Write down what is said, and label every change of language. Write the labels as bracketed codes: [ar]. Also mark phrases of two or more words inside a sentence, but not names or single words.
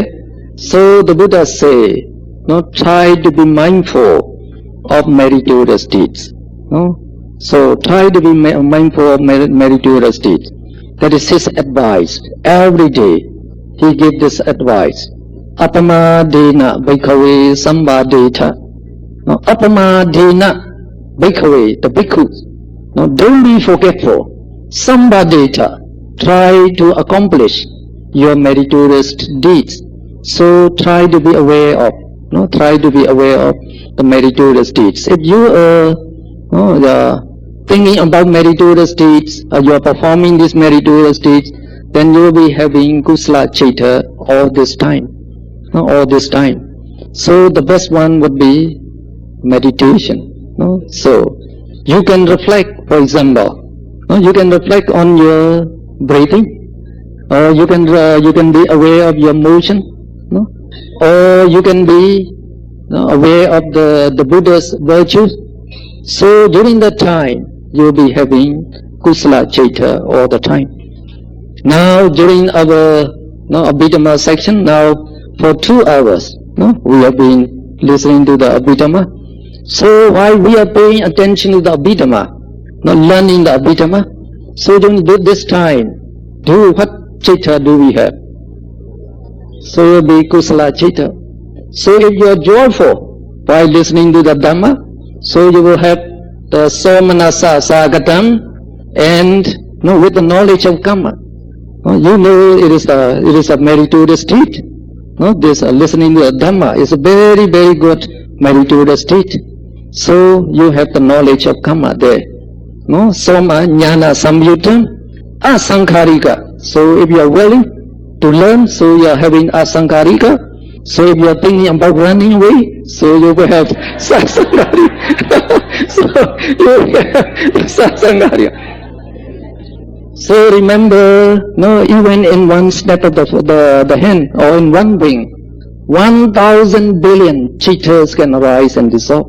[en] So the Buddha say, try to be mindful of meritorious deeds. So try to be mindful of meritorious deeds. That is his advice. Every day he gives this advice. [pi] Apamadena bhikkhave sambadeta. Apamadena bhikkhave, [en] the bhikkhus. Don't be forgetful. Sambadeta, try to accomplish your meritorious deeds. So try to be aware of, the meritorious deeds. If you are thinking about meritorious deeds, you are performing these meritorious deeds, then you will be having [pi] kusala chitta [en] all this time. So the best one would be meditation. So you can reflect, for example. You can reflect on your breathing, or you can be aware of your motion, or you can be aware of the Buddha's virtues. So during that time, you'll be having [pi] kusala chitta [en] all the time. Now during our Abhidhamma section, now for 2 hours, we have been listening to the Abhidhamma. So while we are paying attention to the Abhidhamma, learning the Abhidhamma, so during this time, what chitta do we have? So it will be [pi] kusala chitta. [en] So if you are joyful while listening to the Dhamma, so you will have the [pi] somanasa sagatam, [en] and with the knowledge of karma. It is a meritorious deed. This listening to the Dhamma is a very, very good meritorious deed. So you have the knowledge of karma there. [pi] Soma jnana samyutam, asankharika. [en] So if you are willing to learn, so you are having asankharika. So if you are thinking about running away, so you will have sasankarika. So you will have sasankarika. So remember, no, even in one snap of the hand or in one wing, 1,000 billion cheetahs can arise and dissolve.